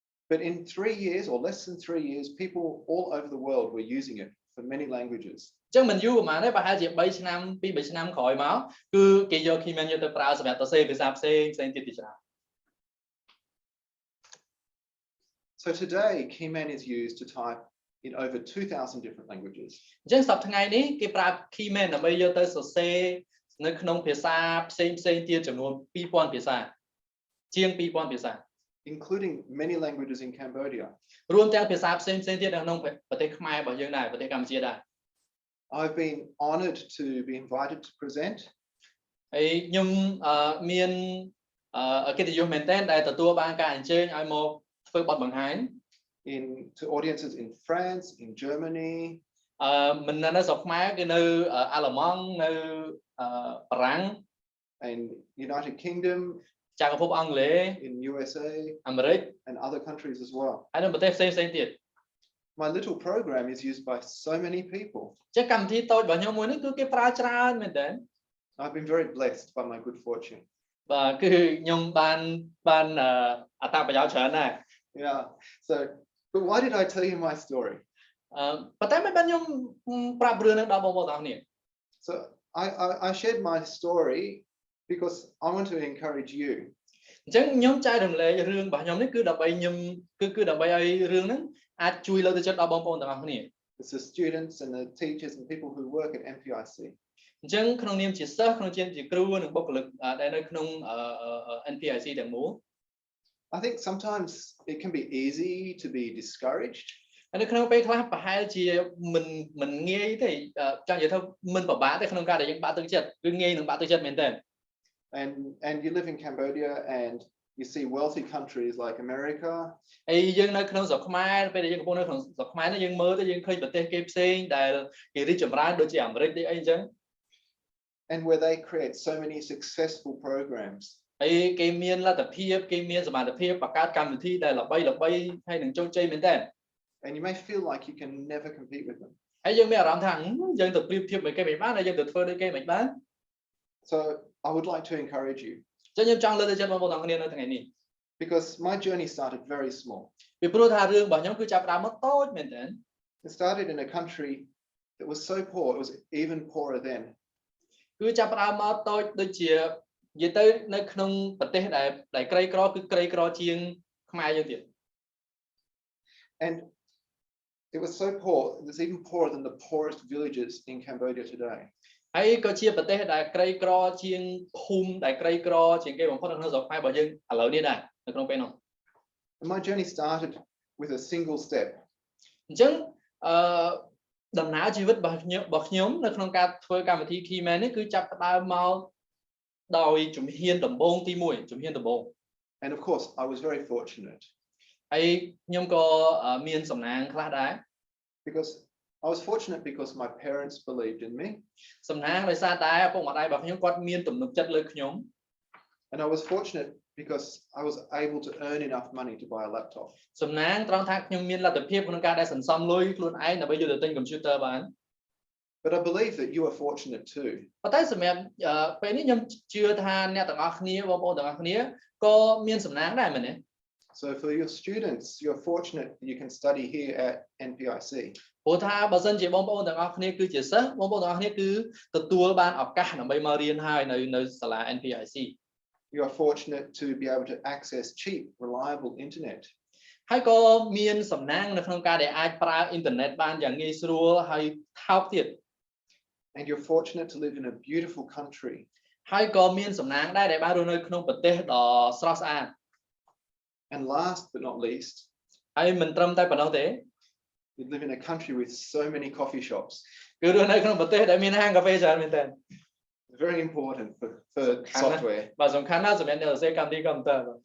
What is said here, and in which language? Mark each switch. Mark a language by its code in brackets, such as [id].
[en] But in 3 years or less than 3 years, people all over the world were using it for many languages. [km] អញ្ចឹងមិនយូរប៉ុន្មានទេប្រហែលជា3ឆ្នាំ2-3ឆ្នាំក្រោយមកគឺគេយក Keyman យកទៅប្រើសម្រាប់សរសេរភាសាផ្សេងទៀតច្រើន [en] So today, Keyman is used to type in over 2,000 different languages. [km] អញ្ចឹងសប្តាហ៍ថ្ងៃនេះគេប្រើ Keyman ដើម្បីយកទៅសរសេរនៅក្នុងភាសាផ្សេងទៀតចំនួន 2000 ភាសាជាង 2000 ភាសា [en] including many languages in Cambodia. [km] រួមទាំងភាសាផ្សេងទៀតនៅក្នុងប្រទេសខ្មែររបស់យើងដែរប្រទេសកម្ពុជាដែរ [en] I've been honored to be invited to present. [km] ហើយខ្ញុំមានកិត្តិយសមែនទែនដែលទទួលបានការអញ្ជើញឲ្យមកធ្វើបទបង្ហាញ [en] to audiences in France, in Germany. [km] មិននៅស្រុកខ្មែរគឺនៅអាល្លឺម៉ង់នៅបារាំង [en] and United Kingdom, [km] ចក្រភពអង់គ្លេស [en] in USA, [km] អាមេរិក [en] and other countries as well. [km] ហើយនៅប្រទេសផ្សេងទៀត [en] My little program is used by so many people. [km] ចឹងកម្មវិធីតូចរបស់ខ្ញុំមួយនេះគឺគេប្រើច្រើនមែនទែន [en] I've been very blessed by my good fortune. [km] បាទគឺខ្ញុំបានអត្ថប្រយោជន៍ច្រើនដែរ [en] Yeah. So, but why did I tell you my story? [km] ប៉ុន្តែមិនបានខ្ញុំប្រាប់រឿងហ្នឹងដល់បងប្អូនទាំងគ្នា [en] So I shared my story because I want to encourage you. [km] អញ្ចឹងខ្ញុំចែករំលែករឿងរបស់ខ្ញុំនេះគឺដើម្បីខ្ញុំគឺដើម្បីឲ្យរឿងហ្នឹងអាចជួយលើកទឹកចិត្តដល់បងប្អូនទាំងអស់គ្នា [en] It's the students and the teachers and people who work at NPIC. [km] អញ្ចឹងក្នុងនាមជាសិស្សក្នុងនាមជាគ្រូនិងបុគ្គលិកដែលនៅក្នុង NPIC ទាំងមូល [en] I think sometimes it can be easy to be discouraged. [km] នៅក្នុងពេលខ្លះប្រហែលជាមិនងាយទេចង់និយាយថាមិនពិបាកទេក្នុងការដែលយើងបាក់ទឹកចិត្តគឺងាយនឹងបាក់ទឹកចិត្តមែនទេ [en] And you live in Cambodia and you see wealthy countries like America. [km] ហើយយើងនៅក្នុងស្រុកខ្មែរពេលដែលយើងកំពុងនៅក្នុងស្រុកខ្មែរនេះយើងមើលទៅយើងឃើញប្រទេសគេផ្សេងដែលគេរីកចម្រើនដូចជាអាមេរិកទេអីអញ្ចឹង [en] And where they create so many successful programs. [km] ហើយគេមានលទ្ធភាពគេមានសមត្ថភាពបង្កើតកម្មវិធីដែលល្បីហើយនឹងជោគជ័យមែនទេ [en] And you may feel like you can never compete with them. [km] ហើយយើងមានអារម្មណ៍ថាយើងទៅប្រៀបធៀបមួយគេមិនបានហើយយើងទៅធ្វើដូចគេមិនបាន [en] So I would like to encourage you. [km] ចឹងខ្ញុំចង់លើកទឹកចិត្តបងប្អូនទាំងគ្នានៅថ្ងៃនេះ [en] Because my journey started very small. [km] ពីព្រោះថារឿងរបស់ខ្ញុំគឺចាប់ផ្ដើមមកតូចមែនទេ [en] It started in a country that was so poor, it was even poorer then. [km] គឺចាប់ផ្ដើមមកតូចដូចជានិយាយទៅនៅក្នុងប្រទេសដែលក្រីក្រគឺក្រីក្រជាងខ្មែរយើងទៀត [en] And it was so poor, it was even poorer than the poorest villages in Cambodia today. [km] ហើយក៏ជាប្រទេសដែលក្រីក្រជាងភូមិដែលក្រីក្រជាងគេបំផុតនៅក្នុងស្រុកខ្មែររបស់យើងឥឡូវនេះដែរនៅក្នុងពេលនោះ [en] And my journey started with a single step. [km] អញ្ចឹងដំណើរជីវិតរបស់ខ្ញុំនៅក្នុងការធ្វើកម្មវិធី Keyman នេះគឺចាប់ផ្ដើមមកដោយជំហានដំបូងទី1ជំហានដំបូង [en] And of course, I was very fortunate. [km] ហើយខ្ញុំក៏មានសំណាងខ្លះដែរ [en] Because I was fortunate because my parents believed in me. [km] សំណាងដោយសារតែឪពុកម្ដាយរបស់ខ្ញុំគាត់មានទំនុកចិត្តលើខ្ញុំ [en] And I was fortunate because I was able to earn enough money to buy a laptop. [km] សំណាងត្រង់ថាខ្ញុំមានលទ្ធភាពក្នុងការដែលសន្សំលុយខ្លួនឯងដើម្បីយកទៅទិញ computer បាន [en] But I believe that you are fortunate too. [km] ប៉ុន្តែសម្រាប់ពេលនេះខ្ញុំជឿថាអ្នកទាំងអស់គ្នាបងប្អូនទាំងអស់គ្នាក៏មានសំណាងដែរមែនទេ [en] So for your students, you're fortunate that you can study here at NPIC. [km] ព្រោះថាបើសិនជាបងប្អូនទាំងអស់គ្នាគឺជាសិស្សបងប្អូនទាំងអស់គ្នាគឺទទួលបានឱកាសដើម្បីមករៀនហើយនៅសាលា NPIC. [en] You are fortunate to be able to access cheap, reliable internet. [km] ហើយក៏មានសំណាងនៅក្នុងការដែលអាចប្រើអ៊ីនធឺណិតបានយ៉ាងងាយស្រួលហើយថោកទៀត [en] And you're fortunate to live in a beautiful country. [km] ហើយក៏មានសំណាងដែរដែលបានរស់នៅក្នុងប្រទេសដ៏ស្រស់ស្អាត [en] And last but not least, [km] ហើយមិនត្រឹមតែប៉ុណ្ណោះទេ [en] you live in a country with so many coffee shops. [km] គឺរស់នៅក្នុងប្រទេសដែលមានហាងកាហ្វេច្រើនមែនទែន [en] Very important for software. [km] បាទសំខាន់ណាស់សម្រាប់អ្នកសរសេរកម្មវិធីកុំព្យូទ័រ